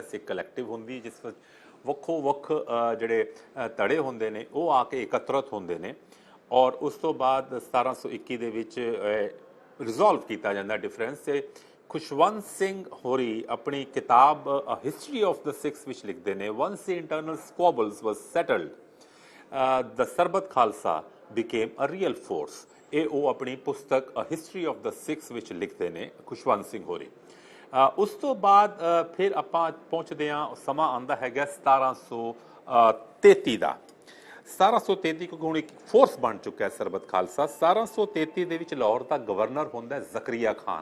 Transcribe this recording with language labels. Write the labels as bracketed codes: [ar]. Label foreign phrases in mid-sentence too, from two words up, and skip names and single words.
[pa] ਸਿੱਖ ਕਲੈਕਟਿਵ ਹੁੰਦੀ ਜਿਸ ਵਿੱਚ ਵੱਖੋ ਵੱਖ ਜਿਹੜੇ ਧੜੇ ਹੁੰਦੇ ਨੇ ਉਹ ਆ ਕੇ ਇਕੱਤਰਤ ਹੁੰਦੇ ਨੇ ਔਰ ਉਸ ਤੋਂ ਬਾਅਦ 1721 ਦੇ ਵਿੱਚ ਰਿਜ਼ੋਲਵ ਕੀਤਾ ਜਾਂਦਾ ਡਿਫਰੈਂਸ। ਤੇ ਖੁਸ਼ਵੰਤ ਸਿੰਘ ਹੋਰੀ ਆਪਣੀ ਕਿਤਾਬ ਹਿਸਟਰੀ ਆਫ ਦ ਸਿੱਖਸ ਵਿੱਚ ਲਿਖਦੇ ਨੇ, [en] once the internal squabbles was settled, the ਸਰਬਤ ਖਾਲਸਾ became a real force। [pa] ਇਹ ਉਹ ਆਪਣੀ ਪੁਸਤਕ ਹਿਸਟਰੀ ਆਫ ਦ ਸਿੱਖਸ ਵਿੱਚ ਲਿਖਦੇ ਨੇ ਖੁਸ਼ਵੰਤ ਸਿੰਘ ਹੋਰੀ। ਉਸ ਤੋਂ ਬਾਅਦ ਫਿਰ ਆਪਾਂ ਪਹੁੰਚਦੇ ਹਾਂ, ਸਮਾਂ ਆਉਂਦਾ ਹੈਗਾ 1733 ਦਾ। 1733 ਕਿਉਂਕਿ ਹੁਣ ਇੱਕ ਫੋਰਸ ਬਣ ਚੁੱਕਾ ਹੈ ਸਰਬਤ ਖਾਲਸਾ। 1733 ਦੇ ਵਿੱਚ ਲਾਹੌਰ ਦਾ ਗਵਰਨਰ ਹੁੰਦਾ ਜ਼ਕਰੀਆ ਖਾਨ।